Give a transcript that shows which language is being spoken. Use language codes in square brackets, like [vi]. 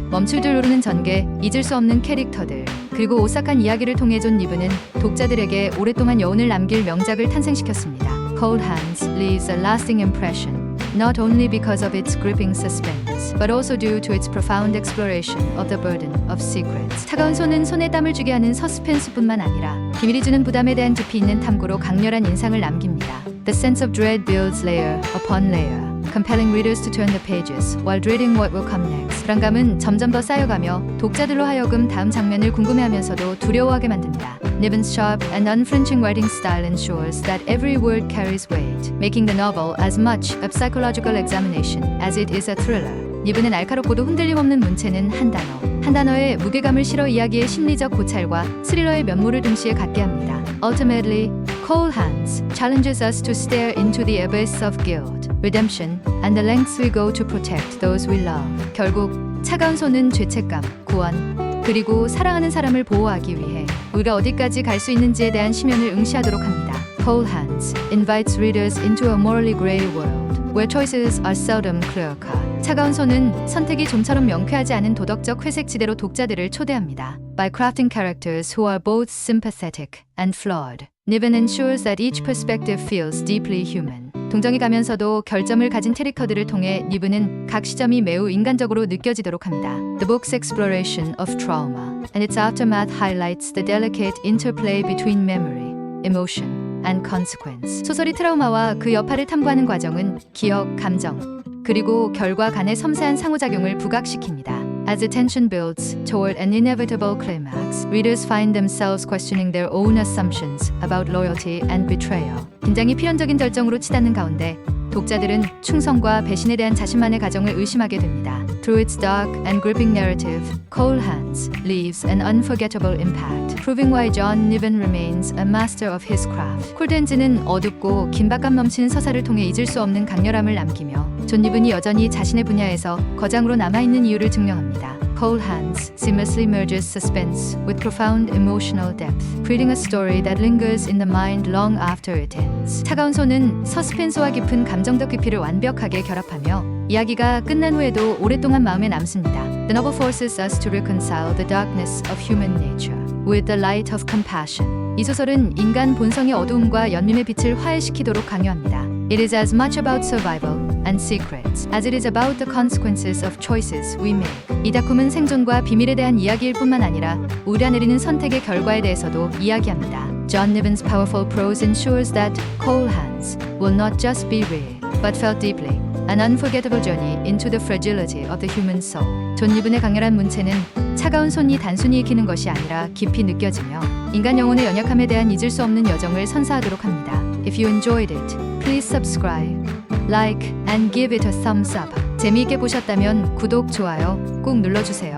[ko] 멈출 줄 모르는 전개, 잊을 수 없는 캐릭터들, 그리고 오싹한 이야기를 통해 존 니븐은 독자들에게 오랫동안 여운을 남길 명작을 탄생시켰습니다. [en] Cold Hands leaves a lasting impression, not only because of its gripping suspense, but also due to its profound exploration of the burden of secrets. [ko] 차가운 손은 손에 땀을 쥐게 하는 서스펜스뿐만 아니라 비밀이 주는 부담에 대한 깊이 있는 탐구로 강렬한 인상을 남깁니다. [en] The sense of dread builds layer upon layer, compelling readers to turn the pages while dreading what will come next. [ko] 불안감은 점점 더 쌓여가며 독자들로 하여금 다음 장면을 궁금해하면서도 두려워하게 만듭니다. [en] Niven's sharp and unflinching writing style ensures that every word carries weight, making the novel as much a psychological examination as it is a thriller. [ko] 니븐의 날카롭고도 흔들림 없는 문체는 한 단어에 무게감을 실어 이야기의 심리적 고찰과 스릴러의 면모를 동시에 갖게 합니다. [en] Ultimately, Cold Hands challenges us to stare into the abyss of guilt, redemption, and the lengths we go to protect those we love. [ko] 결국 차가운 손은 죄책감, 구원, 그리고 사랑하는 사람을 보호하기 위해 우리가 어디까지 갈 수 있는지에 대한 심연을 응시하도록 합니다. [en] Cold Hands invites readers into a morally grey world, where choices are seldom clear-cut. [ko] 차가운 손은 선택이 좀처럼 명쾌하지 않은 도덕적 회색 지대로 독자들을 초대합니다. [en] By crafting characters who are both sympathetic and flawed, Niven ensures that each perspective feels deeply human. [ko] 동정이 가면서도 결점을 가진 캐릭터들을 통해 니븐은 각 시점이 매우 인간적으로 느껴지도록 합니다. [en] The book's exploration of trauma and its aftermath highlights the delicate interplay between memory, emotion, and consequence. [ko] 소설이 트라우마와 그 여파를 탐구하는 과정은 기억, 감정, 그리고 결과 간의 섬세한 상호작용을 부각시킵니다. [en] As the tension builds toward an inevitable climax, readers find themselves questioning their own assumptions about loyalty and betrayal. [ko] 긴장이 필연적인 절정으로 치닫는 가운데 독자들은 충성과 배신에 대한 자신만의 가정을 의심하게 됩니다. [en] Through its dark and gripping narrative, Cold Hands leaves an unforgettable impact, proving why John Niven remains a master of his craft. [ko] 콜드 핸즈는 어둡고 긴박감 넘치는 서사를 통해 잊을 수 없는 강렬함을 남기며 존 니븐이 여전히 자신의 분야에서 거장으로 남아있는 이유를 증명합니다. [en] Cold Hands seamlessly merges suspense with profound emotional depth, creating a story that lingers in the mind long after it ends. [ko] 차가운 손은 서스펜스와 깊은 감정적 깊이를 완벽하게 결합하며 이야기가 끝난 후에도 오랫동안 마음에 남습니다. [en] The novel forces us to reconcile the darkness of human nature with the light of compassion. [ko] 이 소설은 인간 본성의 어두움과 연민의 빛을 화해시키도록 강요합니다. [en] It is as much about survival and secrets as it is about the consequences of choices we make. [ko] 이 작품은 생존과 비밀에 대한 이야기일 뿐만 아니라 우리가 내리는 선택의 결과에 대해서도 이야기합니다. [en] John Niven's powerful prose ensures that Cold Hands will not just be read, but felt deeply. An unforgettable journey into the fragility of the human soul. [ko] 존 니븐의 강렬한 문체는 차가운 손이 단순히 익히는 것이 아니라 깊이 느껴지며 인간 영혼의 연약함에 대한 잊을 수 없는 여정을 선사하도록 합니다. [en] If you enjoyed it, please subscribe, like, and give it a thumbs up. [ko] 재미있게 보셨다면 구독, 좋아요 꼭 눌러주세요. [en] Subscribe and like our great help in video production.